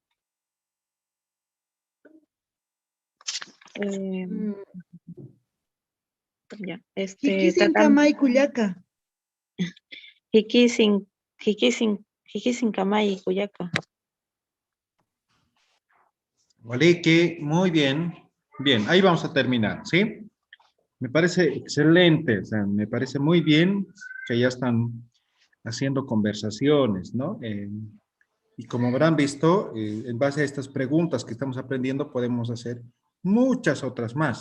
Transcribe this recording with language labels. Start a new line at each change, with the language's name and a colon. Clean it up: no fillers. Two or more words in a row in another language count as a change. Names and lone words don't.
Aymara: Ya, Jiquisin Kamay Cuyaca. Jiquisin Kamay Cuyaca. Walique,
Spanish: muy bien. Bien, ahí vamos a terminar, ¿sí? Me parece excelente, o sea, me parece muy bien que ya están haciendo conversaciones, ¿no? Y como habrán visto, en base a estas preguntas que estamos aprendiendo, podemos hacer muchas otras más.